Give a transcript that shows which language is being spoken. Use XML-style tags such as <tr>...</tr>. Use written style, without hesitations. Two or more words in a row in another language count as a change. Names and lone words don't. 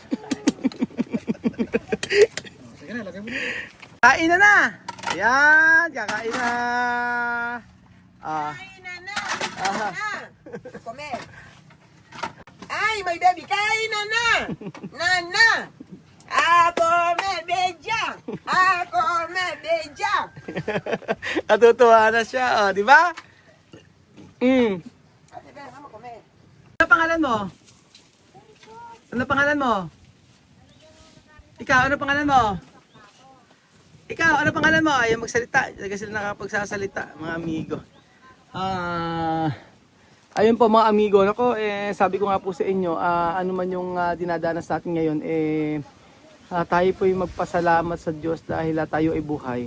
<tl>Sige na, lagay mo na. Kain na! Ayan, kakain na! Kain na. Comer. Ay,</tl> <en>my baby,</en> <tl>kain na. Nana.</tl> <es>A comer, beja. A comer, beja.</es> <tl>Natutuwa na siya, di ba? Ate,</tl> <es>ven, vamos a comer.</es> <tl>Ano pangalan mo? Ano pangalan mo? Ikaw, ano pangalan mo? Ikaw, ano pangalan mo? Ayaw magsalita. Talaga sila nakapagsasalita, mga amigo. Ayun po mga amigo. Nako, sabi ko nga po sa inyo, ano man yung dinadanas natin ngayon, tayo po yung magpasalamat sa Diyos dahil tayo ay buhay.</tl>